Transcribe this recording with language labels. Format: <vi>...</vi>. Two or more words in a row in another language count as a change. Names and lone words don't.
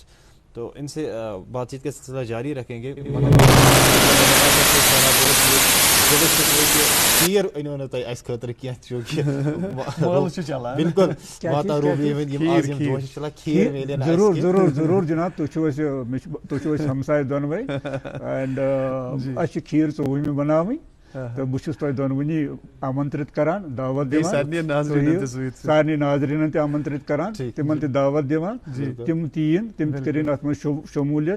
<ur>تو ان سے بات چیت کا سلسلہ جاری رکھیں گے. بالکل ضرور ضرور جناب,</ur> <ks>تُہۍ ہمساے دۄنوَے اینڈ اَسہِ چھِ کھیٖر 24 بناوٕنۍ تہٕ بہٕ چھُس تۄہہِ دۄنوٕنی آمنترت کران, دعوت دِوان سارنٕے ناظریٖنن تہِ آمنترت کران, تِمن تہِ دعوت دِوان, تِم تہِ یِن, تِم تہِ کٔرِنۍ اَتھ منٛز شموٗلیت.</ks>